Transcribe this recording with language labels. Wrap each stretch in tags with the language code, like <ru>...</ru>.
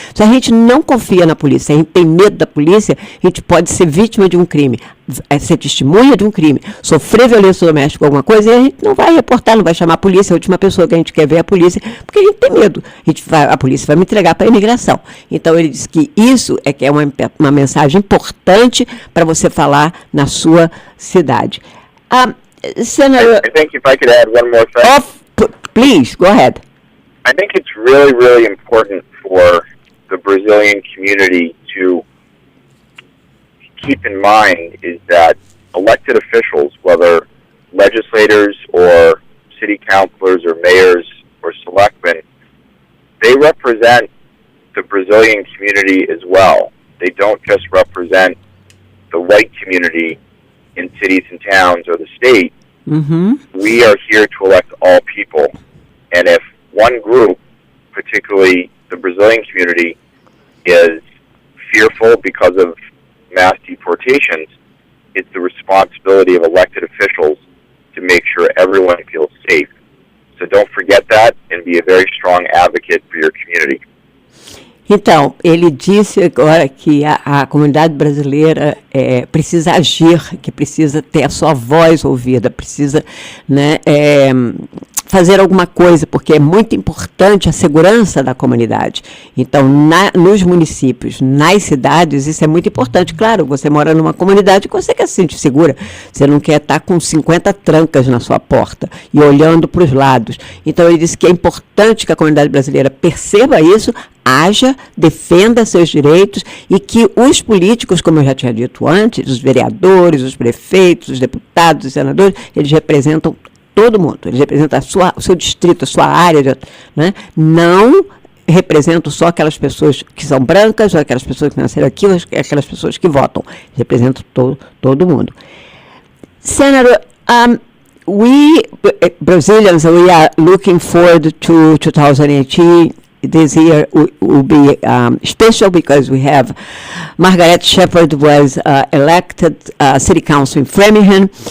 <pt>Se a gente não confia na polícia, se a gente tem medo da polícia, a gente pode ser vítima de um crime, ser testemunha de um crime, sofrer violência doméstica ou alguma coisa, e a gente não vai reportar, não vai chamar a polícia, a última pessoa que a gente quer ver é a polícia, porque a gente tem medo. A polícia vai me entregar para a imigração. Então, ele disse que isso que é uma mensagem importante para você falar na sua cidade.</pt> <en>Senator, I think if I could add one more thing. Please, go ahead. I think it's really, really important for the Brazilian community to keep in mind is that elected officials, whether legislators or city councilors or mayors or selectmen, they represent the Brazilian community as well. They don't just represent the white community in cities and towns or the state. Mm-hmm. We are here to elect all people. And if one group, particularly the Brazilian community, is fearful because of mass deportations, it's the responsibility of elected officials to make sure everyone feels safe. So don't forget that and be a very strong advocate for your community.</en> <pt>Então, ele disse agora que a comunidade brasileira precisa agir, que precisa ter a sua voz ouvida, precisa, né, fazer alguma coisa, porque é muito importante a segurança da comunidade. Então, nos municípios, nas cidades, isso é muito importante. Claro, você mora numa comunidade que você quer se sentir segura, você não quer estar com 50 trancas na sua porta e olhando para os lados. Então, ele disse que é importante que a comunidade brasileira perceba isso, haja, defenda seus direitos e que os políticos, como eu já tinha dito antes, os vereadores, os prefeitos, os deputados, os senadores, eles representam todo mundo, eles representam o seu distrito, a sua área, né? Não representam só aquelas pessoas que são brancas, ou aquelas pessoas que nasceram aqui, ou aquelas pessoas que votam, eles representam todo mundo.</pt> <en>Senator, we Brazilians, we are looking forward to 2018. This year will be special because we have Margaret Shepherd was elected city council in Framingham.</en>